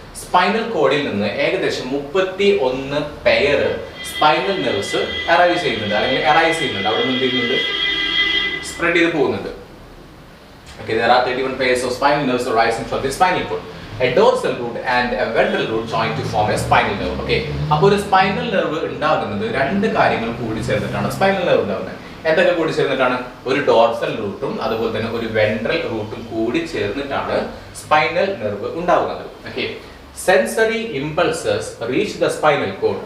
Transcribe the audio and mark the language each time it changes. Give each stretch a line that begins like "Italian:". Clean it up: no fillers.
Malayalam: Spinal കോഡിൽ നിന്ന് ഏകദേശം 31 പെയർ സ്പൈനൽ നെർവ്സ് അറൈസ് ചെയ്യുന്നുണ്ട്, അല്ലെങ്കിൽ അറൈസ് ചെയ്യുന്നുണ്ട്, അവിടെ നിന്ന് ചെയ്യുന്നുണ്ട്, സ്പ്രെഡ് ചെയ്ത് പോകുന്നുണ്ട്.
English: Okay, there are 31 pairs of spinal nerves arising from the spinal cord. A dorsal root and a ventral root join to form a spinal nerve.
Malayalam: Okay, അപ്പോൾ ഒരു സ്പൈനൽ നെർവ് ഉണ്ടാകുന്നത് രണ്ട് കാര്യങ്ങൾ കൂടി ചേർന്നിട്ടാണ് സ്പൈനൽ നെർവ് ഉണ്ടാകുന്നത്. എന്തൊക്കെ കൂടി ചേർന്നിട്ടാണ്? ഒരു ഡോർസൽ റൂട്ടും അതുപോലെ തന്നെ ഒരു വെൻട്രൽ റൂട്ടും കൂടി ചേർന്നിട്ടാണ് സ്പൈനൽ നെർവ് ഉണ്ടാകുന്നത്.
English: Okay, sensory impulses reach the spinal cord.